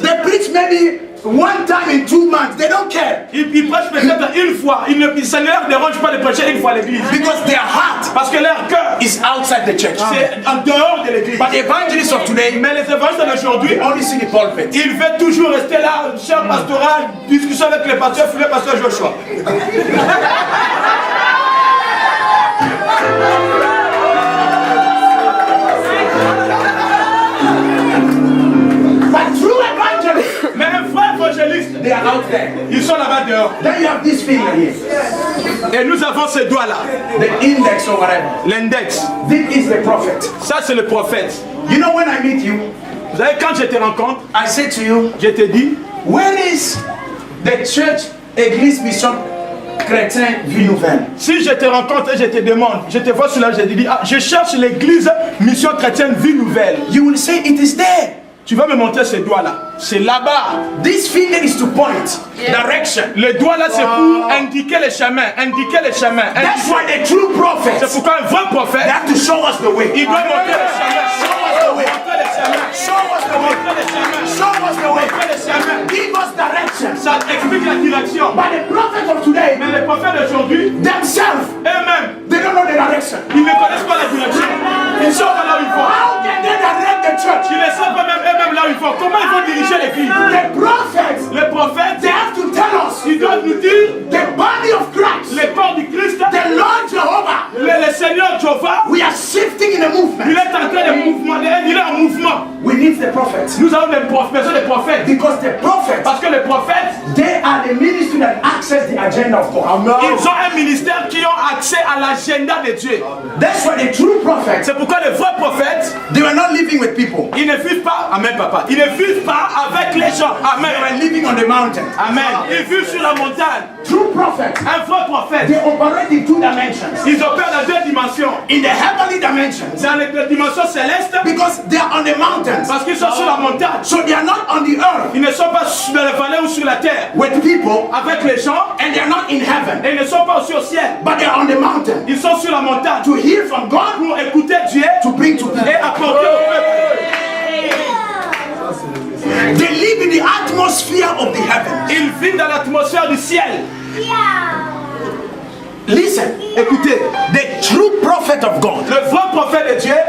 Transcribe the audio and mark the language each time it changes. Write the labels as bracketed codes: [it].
[en] They preach maybe one time in 2 months. They don't care. [fr] Ils prêchent peut-être une fois. Ça ne leur dérange pas de prêcher une fois à l'église. [en] Because their heart [fr] Parce que leur cœur [en] is outside the church. [fr] c'est en dehors de l'église. [en] But the evangelists of today, [fr] Mais les évangélistes d'aujourd'hui, [en] only see the pulpit. [fr] ils veulent toujours rester là, chef pastoral, discussion avec les pasteurs, le pasteur Joshua. [en] But true evangelists, [fr] Mais un vrai évangéliste, [en] they are out there. [fr] ils sont là-bas dehors. [en] Then you have this finger here, [fr] Et nous avons ces doigts-là, [en] the index or whatever. [fr] l'index. [en] This is the prophet. [fr] Ça, c'est le prophète. [en] You know, when I meet you, [fr] Vous savez, quand je te rencontre, [en] I say to you, [fr] je te dis, [en] where is the church Église Mission Chrétien Vie Nouvelle? [fr] si je te rencontre et je te demande, je te vois sur là, je te dis, ah, je cherche l'église Mission Chrétienne Vie Nouvelle. [en] You will say it is there. [fr] Tu vas me montrer ces doigts-là. C'est là-bas. [en] This finger is to point direction. [fr] Le doigt là, c'est pour indiquer les chemins. Indiquer les chemins. [en] That's why the true [fr] C'est [en] prophets, [fr] pourquoi un vrai [en] they [fr] prophète, [en] have to show us the way. [fr] il doit montrer les chemins. [en] Show us the way. [fr] Montrer les chemins. [en] Show us the way. [fr] Montrer les chemins. [en] Show us the way. [fr] Montrer les chemins. [en] Give us direction. [fr] Ça explique la direction. [en] But the prophets of today, [fr] Mais les prophètes d'aujourd'hui, [en] themselves, [fr] eux-mêmes, [en] they don't know the direction. [fr] ils ne connaissent pas la direction. Ils ne savent pas là où ils vont. [en] How can they direct the church? [fr] Ils ne savent pas même eux-mêmes là où ils vont. Comment ils vont diriger l'église? [en] The prophets, [fr] Les prophètes, [en] they have to tell us [fr] ils doivent nous dire [en] the body of Christ, [fr] les corps du Christ, [en] the Lord Jehovah. [fr] le Seigneur Jéhovah, [en] We are shifting in a [fr] il [en] movement. [fr] est en train de mouvement, il est en mouvement. [en] We need the prophets [fr] Nous avons besoin des prophètes. [en] because the prophets, [fr] Parce que les prophètes, [en] they are the ministry that access the agenda of God. [fr] ils ont un ministère qui ont accès à l'agenda de Dieu. [en] That's why the true prophets, [fr] C'est pourquoi les vrais prophètes, [en] they were not living with people. [fr] ils ne vivent pas, amen papa, ils ne vivent pas avec les gens, [en] They amen, were living on the mountain. amen. [fr] Ils vivent sur la montagne. [en] True prophets, [fr] Un vrai prophète, [en] they operate in 2 dimensions. [fr] ils opèrent dans 2 dimensions. [en] In the heavenly dimensions, [fr] Dans les dimensions célestes, [en] because they are on the mountains. [fr] parce qu'ils sont sur la montagne. [en] So they are not on the earth [fr] Ils ne sont pas dans la vallée ou sur la terre [en] with people, [fr] avec les gens, [en] and they are not in heaven, [fr] et ils ne sont pas aussi au ciel. [en] but they are on the mountain [fr] Ils sont sur la montagne [en] to hear from God, [fr] pour écouter Dieu [en] to bring to people. [fr] et apporter au peuple. [en] They live in the atmosphere of the heavens. [fr] Ils vivent dans l'atmosphère du ciel. [en] Listen, [fr] Écoutez, [en] the true prophet of God. [fr] le vrai prophète de Dieu,